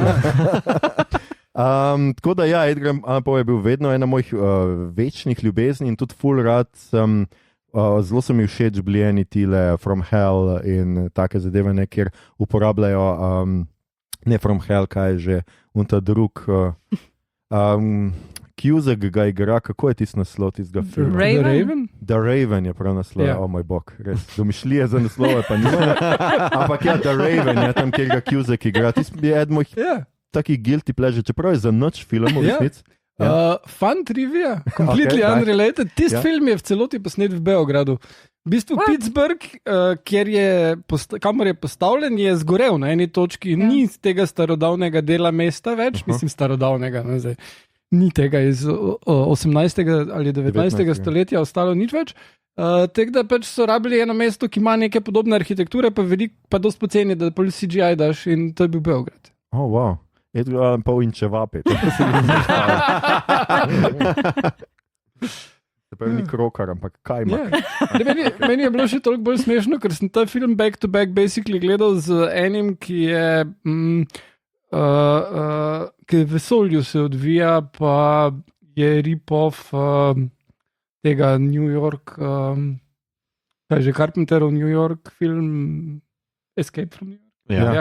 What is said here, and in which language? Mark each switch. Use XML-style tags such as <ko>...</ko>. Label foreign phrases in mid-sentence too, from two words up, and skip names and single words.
<sl>Tako da ja, Edgar Allan Poe je bil vedno ena mojih večnih ljubezni in tudi full rad sem, zelo so mi všeč bili eni tile From Hell in take zadeve, ne, kjer uporabljajo ne From Hell, kaj je že, unta drug Cusack ga igra, kako je tisti naslov tistega filma? Raven? The Raven je prav naslov, Ja. o moj bog, res. Domišljije za naslove pa nima. Ampak ja, The Raven je tam, kjer ga Cusack igra. Tisti je eden mojih Ja. takih</sl> <en>guilty pleasure,</en> <sl>čeprav je za noč film v Ja. resnici.</sl> <en>Fun trivia, completely</en> <sl>daj.</sl> <en>unrelated. Tisti</en> <sl>Ja. film je v celoti posnet v Beogradu. V bistvu Pittsburgh, kjer je kamor je postavljen, je zgorel na eni točki. Ni z tega starodavnega dela mesta več, mislim starodavnega, ne, zdaj. Ni tega iz 18. ali 19. stoletja ostalo nič več. Tako da pač so rabili eno mesto, ki ima neke podobne arhitekture, pa dosti poceni, da pol CGI daš, in to je bil Beograd.</sl> <en>Oh, wow.</en> <sl>Edgar Allan Poe in čevapi. Se pravi, ni krokar, ampak kaj ima? Yeah. Meni je bilo še toliko bolj smešno, ker sem ta film</sl> <en>back to back basically</en> <sl>gledal z enim, ki je ki v vesolju se odvija, pa je rip-off tega New York, kaj že Carpenterov New York film Escape from New York.</sl>